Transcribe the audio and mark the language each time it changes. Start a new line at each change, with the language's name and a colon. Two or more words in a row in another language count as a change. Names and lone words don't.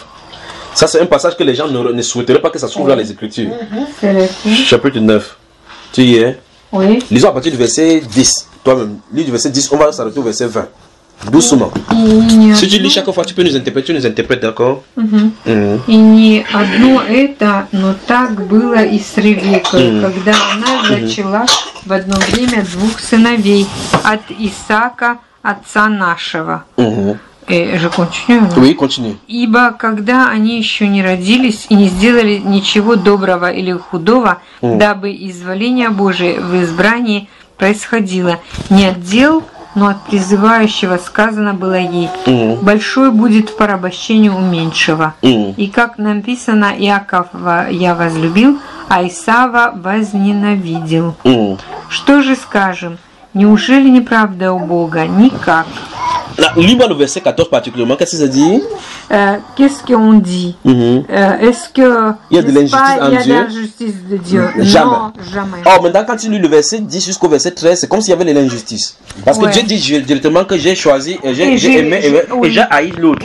French: Ça c'est un passage que les gens ne souhaiteraient pas que ça se trouve dans les Écritures. Chapitre 9. Tu y es? Oui. Lisons à partir du verset 10. Toi-même, lis du verset 10, on va s'arrêter au verset 20. Doucement. Si tu lis chaque fois, tu peux nous interpréter, d'accord?
Russian: И не одно это, но так было и с Ревекой, когда она зачала в одно время двух сыновей от Исаака, отца нашего.
French: Je continue? Oui, continue.
Russian: Ибо когда они еще не родились и не сделали ничего доброго или худого, дабы изволение Божие в избрании происходило не от дел, но от призывающего сказано было ей: большой будет в порабощении у меньшего. И как написано, Иакова я возлюбил, а Исава возненавидел. Что же скажем? Неужели неправда у Бога? Никак.
French: Lis-moi le verset 14 particulièrement. Qu'est-ce que ça dit? Qu'est-ce qu'on dit? Est-ce que il y a de l'injustice en Dieu? Il y a de l'injustice de Dieu? Jamais. Non, jamais. Oh, maintenant, quand tu lis le verset 10 jusqu'au verset 13, c'est comme s'il y avait de l'injustice. Parce que Dieu dit directement que j'ai choisi, j'ai aimé et j'ai haï l'autre.